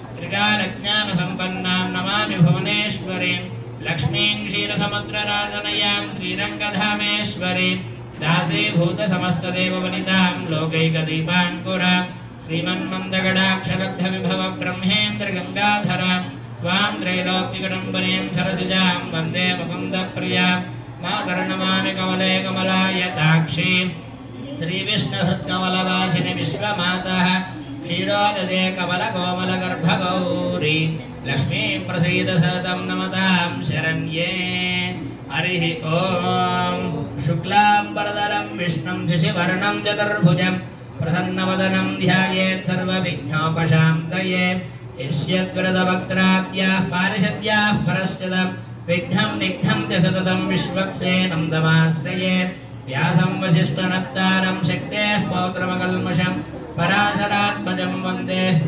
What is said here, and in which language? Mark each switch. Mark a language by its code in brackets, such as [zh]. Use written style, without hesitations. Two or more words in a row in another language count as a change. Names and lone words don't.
[sa] త్రికాలజ్ఞానసంపన్నాం నమామి భువనేశ్వరీం లక్ష్మీం క్షీరసముద్రరాజనయాం శ్రీరంగధామేశ్వరీం దాసీభూతసమస్తదేవవనితాం లోకైకదీపాంకురాం శ్రీమన్మందగడాక్షలబ్ధవిభవ బ్రహ్మేంద్రగంగాధరాం త్వాం త్రైలోక్యకడంబరీం సరసిజాం వందే ముకుందప్రియాం మాతర్నమామి కమలే కమలాయతాక్షీం శ్రీవిష్ణుహృత్కమలవాసిని విశ్వమాతః क्षीरोदशे कमलकोमलगर्भगौरी लक्ष्मी प्रसीद सततं नमतां शरण्ये हरिः ॐ शुक्लाम्बरधरं विष्णुं शशिवर्णं चतुर्भुजं प्रसन्नवदनं ध्यायेत् सर्वविघ्नोपशान्तये यस्यद्वरदवक्त्राद्याः पारिषद्याः परश्चदं विघ्नं निघ्नं च सततं विश्वक्सेनं तमाश्रये व्यासं वसिष्ठनप्तारं शक्तेः पौत्रमकल्मषं पराशरात्मजं वन्दे